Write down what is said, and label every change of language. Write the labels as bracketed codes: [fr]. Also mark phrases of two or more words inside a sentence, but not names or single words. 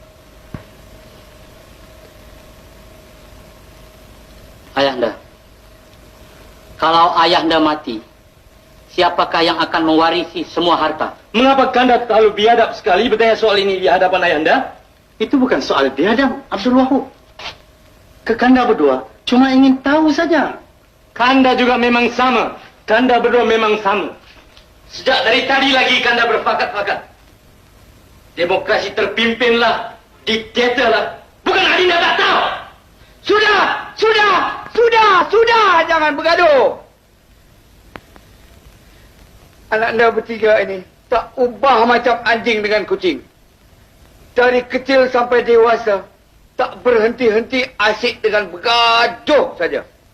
[ms] Ayahanda, kalau Ayahanda mati, siapakah yang akan mewarisi semua harta? Mengapa Kanda terlalu biadab sekali bertanya soal ini di hadapan Ayahanda? Itu bukan soal biadab, Abdul Wahab. Kanda berdua cuma ingin tahu saja. Kanda juga memang sama. Kanda berdua memang sama. Sejak dari tadi lagi Kanda berfakat-fakat. Demokrasi terpimpinlah, diktatorlah. Bukan Adinda tak tahu. Sudah, jangan bergaduh. Anak anda bertiga ini tak ubah macam anjing dengan kucing. Dari kecil sampai dewasa, tak berhenti-henti asyik dengan bergaduh saja.